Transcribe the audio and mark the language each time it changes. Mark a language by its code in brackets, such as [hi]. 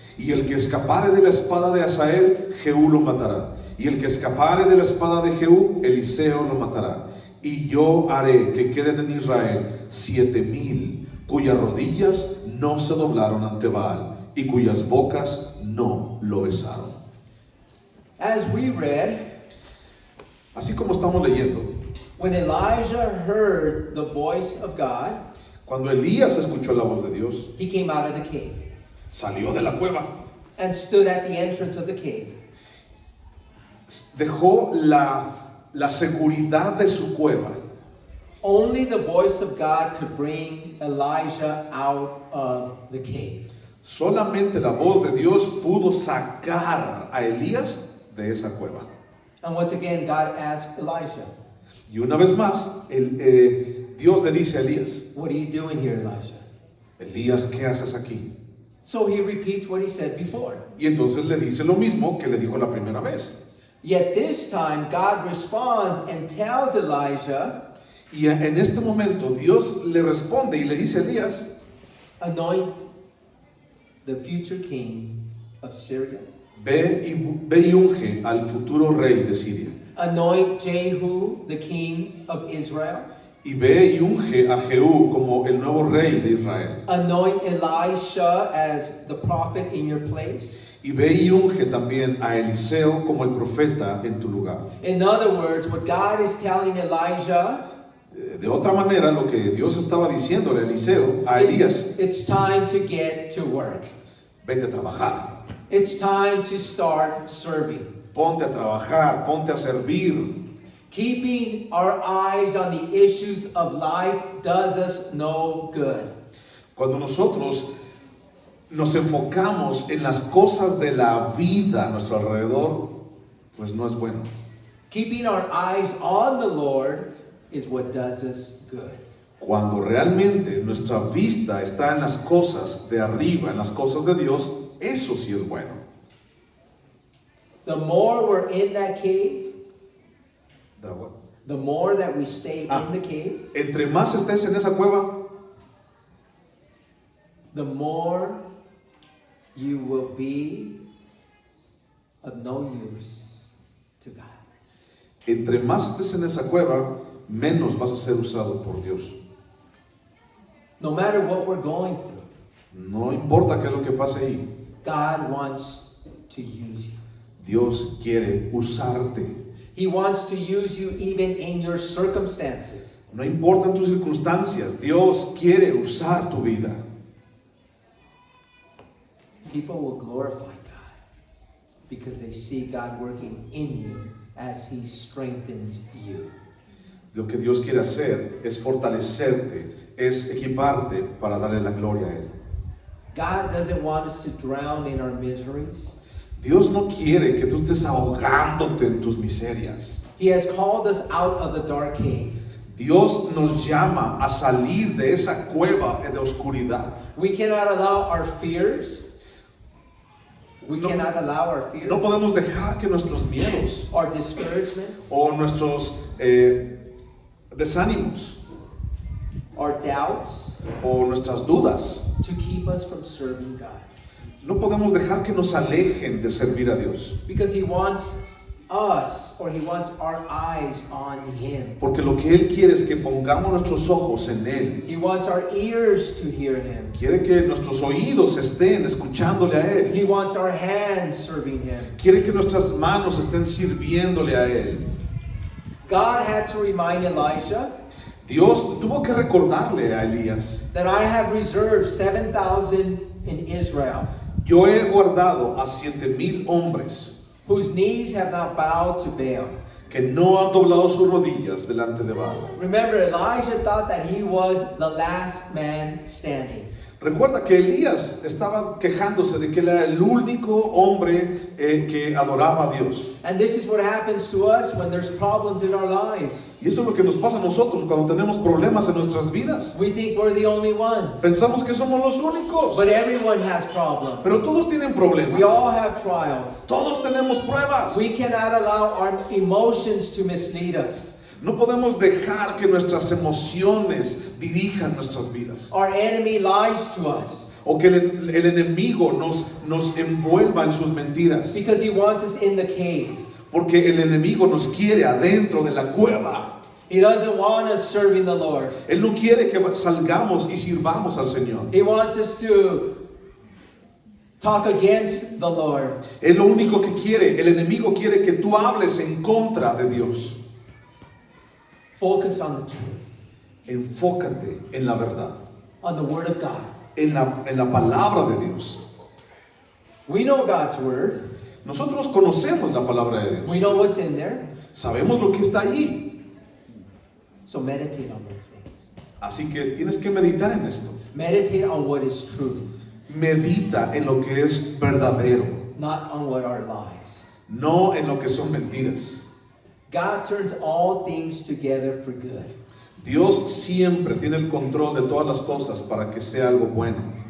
[es] Y el que escapare de la espada de Hazael, Jehú lo matará, y el que escapare de la espada de Jehú, Eliseo lo matará. Y yo haré que queden en Israel 7,000 cuyas rodillas no se doblaron ante Baal y cuyas bocas no lo besaron. [en] As we read, [es] Así como estamos leyendo, [en] when Elijah heard the voice of God, [es] cuando Elías escuchó la voz de Dios, [en] he came out of the cave [es] salió de la cueva, [en] and stood at the entrance of the cave. [es] dejó la seguridad de su cueva. [en] Only the voice of God could bring Elijah out of the cave. [es] Solamente la voz de Dios pudo sacar a Elías de esa cueva. [en] And once again, God asked Elijah, [es] Y una vez más, Dios le dice a Elías: [en] what are you doing here, Elijah? [es] Elías, ¿qué haces aquí? [en] So he repeats what he said before. [es] Y entonces le dice lo mismo que le dijo la primera vez. [en] Yet this time, God responds and tells Elijah, [es] Y en este momento Dios le responde y le dice a Elías: [en] anoint the future king of Syria. [es] ve y unge al futuro rey de Siria. [en] Anoint Jehu, the king of Israel. [es] Y ve y unge a Jehú como el nuevo rey de Israel. [en] Anoint Elisha as the prophet in your place. [es] Y ve y unge también a Eliseo como el profeta en tu lugar. [en] In other words, what God is telling Elijah, [es] De otra manera, lo que Dios estaba diciéndole a Eliseo, a Elías: [en] it's time to get to work. [es] vete a trabajar, [en] It's time to start serving. [es] ponte a trabajar, ponte a servir. [en] Keeping our eyes on the issues of life does us no good. [es] Cuando nosotros nos enfocamos en las cosas de la vida a nuestro alrededor, pues no es bueno. [en] Keeping our eyes on the Lord is what does us good. [es] Cuando realmente nuestra vista está en las cosas de arriba, en las cosas de Dios, eso sí es bueno. [en] The more we're in that cave, [es] Da bueno. [en] the more that we stay Ah. in the cave, [es] Entre más estés en esa cueva, [en] the more you will be of no use to God. [es] entre más estés en esa cueva, menos vas a ser usado por Dios. [en] No matter what we're going through, [es] No importa qué es lo que pase ahí, [en] God wants to use you. [es] Dios quiere usarte. [en] He wants to use you even in your circumstances. [es] No importan tus circunstancias, Dios quiere usar tu vida. [en] People will glorify God because they see God working in you as He strengthens you. [es] Lo que Dios quiere hacer es fortalecerte, es equiparte para darle la gloria a Él. [en] God doesn't want us to drown in our miseries. [es] Dios no quiere que tú estés ahogándote en tus miserias. [en] He has called us out of the dark cave. [es] Dios nos llama a salir de esa cueva de oscuridad. [en] We cannot allow our fears. We [es] No. [en] cannot allow our fears, [es] No podemos dejar que nuestros miedos [en] our discouragements, [es] o nuestros desánimos [en] our doubts [es] o nuestras dudas, [en] to keep us from serving God. [es] no podemos dejar que nos alejen de servir a Dios. [en] Because He wants us, or He wants our eyes on Him. [es] Porque lo que Él quiere es que pongamos nuestros ojos en Él. [en] He wants our ears to hear Him. [es] Quiere que nuestros oídos estén escuchándole a Él. [en] He wants our hands serving Him. [es] Quiere que nuestras manos estén sirviéndole a Él. [en] God had to remind Elijah [es] Dios tuvo que recordarle a Elías: [en] that I have reserved 7,000 in Israel, [es] yo he guardado a 7,000 hombres [en] whose knees have not bowed to Baal. [es] que no han doblado sus rodillas delante de Baal. [en] Remember, Elijah thought that he was the last man standing. [es] Recuerda que Elías estaba quejándose de que él era el único hombre que adoraba a Dios. [en] And this is what happens to us when there's problems in our lives. [es] Y eso es lo que nos pasa a nosotros cuando tenemos problemas en nuestras vidas. [en] We think we're the only ones. [es] Pensamos que somos los únicos. [en] But everyone has problems. [es] Pero todos tienen problemas. [en] We all have trials. [es] Todos tenemos pruebas. [en] We cannot allow our emotions to mislead us. [es] No podemos dejar que nuestras emociones dirijan nuestras vidas. [en] Our enemy lies to us [es] O que el enemigo nos envuelva en sus mentiras. [en] because he wants us in the cave. [es] Porque el enemigo nos quiere adentro de la cueva. [en] He doesn't want us serving the Lord. [es] Él no quiere que salgamos y sirvamos al Señor. [en] He wants us to talk against the Lord. [es] Él lo único que quiere, el enemigo quiere que tú hables en contra de Dios. [en] Focus on the truth, [es] Enfócate en la verdad, [en] on the Word of God. [es] en la palabra de Dios. [en] We know God's Word. [es] Nosotros conocemos la palabra de [en] We [es] Dios. [en] know what's in there. [es] Sabemos lo que está allí. [en] So meditate on those things. [es] Así que tienes que meditar en esto. [en] Meditate on what is truth, [es] Medita en lo que es verdadero, [en] not on what are lies. [es] no en lo que son mentiras. [en] God turns all things together for good. [es] Dios siempre tiene el control de todas las cosas para que sea algo bueno